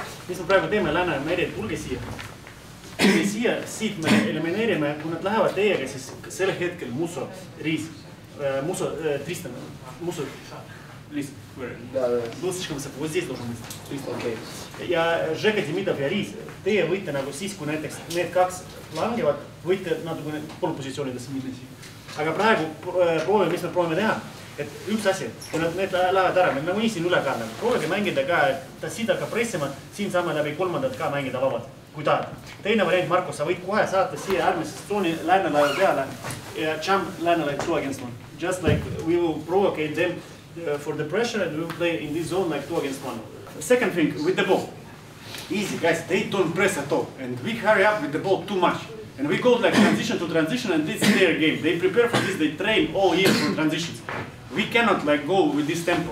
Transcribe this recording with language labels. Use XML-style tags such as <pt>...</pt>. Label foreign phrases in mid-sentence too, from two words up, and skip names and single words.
<et>Mis me praegu teeme, lähme eriti tulge siia. Siit me elimineerime, kui nad lähevad teiega, siis sel hetkel Musso, Riis, Tristan, Musso, Liis,</et> <ru>вот здесь должен быть.</ru> <et>Ja Žeka Demidov ja Riis, teie võite nagu siis, kui näiteks need kaks langevad, võite natukene poolpositsioonidesse minna siia. Aga praegu proovime, mis me proovime teha, et üks asi, kui need lähevad ära, me nagu siin üle ka, proovige mängida ka, et ta siit hakkab pressima, siin saame läbi kolmandat ka mängida vabalt. kui tahad. Teine variant, Marko, sa võid kohe saata siia äärmises tsooni läänelaiu peale ja jump läänelaiu</et> <en>2 against 1. Just like we will provocate them for the pressure and we will play in this zone like 2 against 1. Second thing, with the ball. Easy, guys, they don't press at all. And we hurry up with the ball too much. And we go like transition to transition and this is their game. They prepare for this, they train all year for transitions. We cannot like go with this tempo.</en>